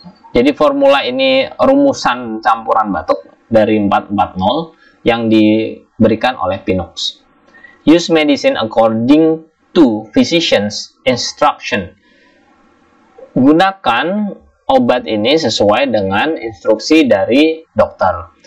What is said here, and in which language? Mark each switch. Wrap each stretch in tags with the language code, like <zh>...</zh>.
<id>Jadi formula ini rumusan campuran batuk dari 440 yang diberikan oleh Pinux.</id> <en>Use medicine according to physician's instruction.</en> <id>Gunakan obat ini sesuai dengan instruksi dari dokter.</id>